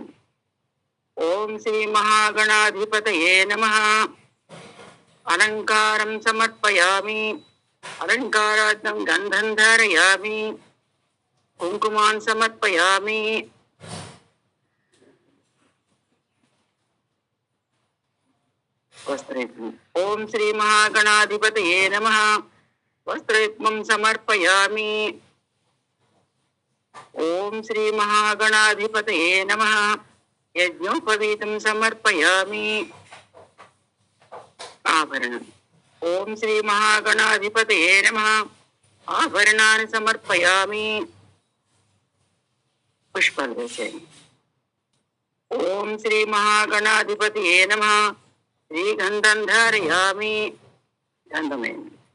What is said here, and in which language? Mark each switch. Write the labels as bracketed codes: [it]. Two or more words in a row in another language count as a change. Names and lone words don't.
[sa] ఓం శ్రీ మహాగణాధిపతయే నమః. అలంకారం సమర్పయామి. అలంకారార్థం గంధం ధారయామి. కుంకుమాన్ సమర్పయామి. वस्त्रयुग्मम् ओम श्री महागणाधिपतये नमः वस्त्रयुग्मं समर्पयामि ओम श्री महागणाधिपतये नमः यज्ञोपवीतं समर्पयामि आभरणम् ओम श्री महागणाधिपतये नमः आभरणानि समर्पयामि [te] పుష్పాలు వేసేయండి [sa] ओम श्री महागणाधिपतये नमः श्रीगंधं धारयामि गंधमेन